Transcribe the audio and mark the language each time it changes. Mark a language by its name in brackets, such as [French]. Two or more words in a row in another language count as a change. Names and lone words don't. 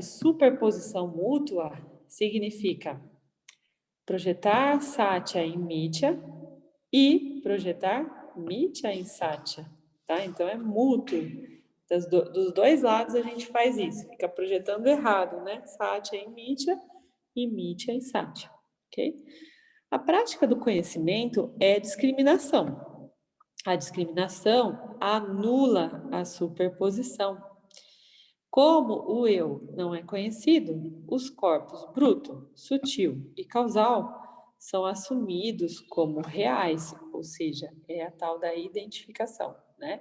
[Portuguese] Superposição mútua significa projetar Satya em Mithya e projetar Mithya em Satya, tá? Então, é mútuo. Dos dois lados a gente faz isso. Fica projetando errado, né? Satya em Mithya e Mithya em Satya, ok? A prática do conhecimento é discriminação. A discriminação anula a superposição. Como o eu não é conhecido, os corpos bruto, sutil e causal são assumidos como reais, ou seja, é a tal da identificação, né?